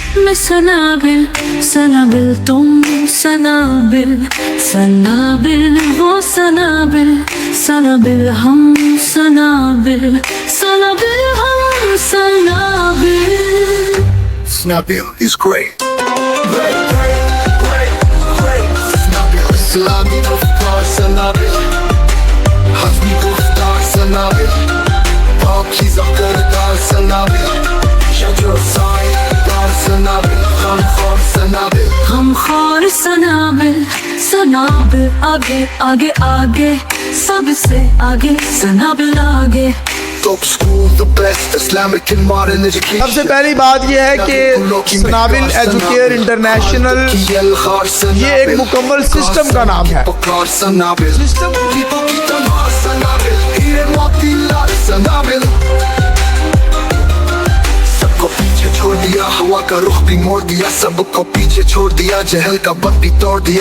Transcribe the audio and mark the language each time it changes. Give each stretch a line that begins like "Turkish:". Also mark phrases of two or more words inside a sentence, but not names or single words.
Hindi: मैं सनाबिल, सनाबिल तुम सनाबिल, सनाबिल वो सनाबिल, सनाबिल हम सनाबिल, सनाबिल हम सनाबिल।
English: Sanabil is great.
Hindi: सलामी गुफ़्तार सनाबिल, हज़्मी गुफ़्तार सनाबिल, पाकीज़ा किरदार सनाबिल, शजर सायादार सनाबिल, ग़मख़ोर सनाबिल, गमखोर सनाबिल, सनाबिल आगे आगे आगे, सबसे आगे सनाबिल आगे।
English: top school, the best Islamic and modern education.
Hindi: सबसे पहली बात यह है कि सनाबिल एजुकेयर इंटरनेशनल ये एक मुकम्मल सिस्टम का नाम है। सिस्टम सबको पीछे छोड़ दिया, हवा का रुख भी मोड़ दिया, सबको पीछे छोड़ दिया, जहल का बत भी तोड़ दिया।